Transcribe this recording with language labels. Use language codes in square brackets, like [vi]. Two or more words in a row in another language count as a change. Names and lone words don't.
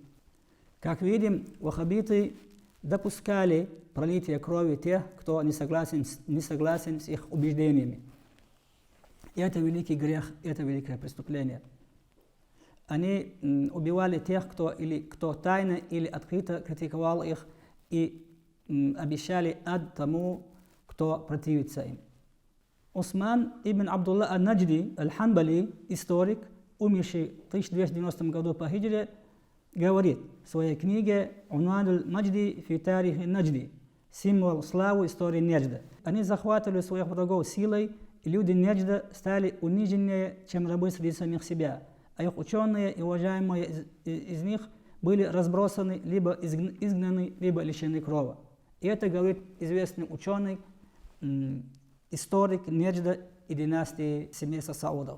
[ru] Как видим, ваххабиты допускали пролитие крови тех, кто не согласен с их убеждениями. И это великий грех, это великое преступление. Они убивали тех, кто тайно или открыто критиковал их, и обещали ад тому, кто противится им. Усман ибн Абдулла ан-Наджди аль-Ханбали, историк, умерший в 1290 году по хиджре, говорит в своей книге «Унван аль-Маджди фи тарих аль-Наджди» — символ славы истории Неджда. Они захватывали своих врагов силой, и люди Неджда стали униженнее, чем рабы среди самих себя, а их ученые и уважаемые из них были разбросаны, либо изгнаны, либо лишены крови. И это говорит известный ученый, историк Неджда и династии семейства Саудов.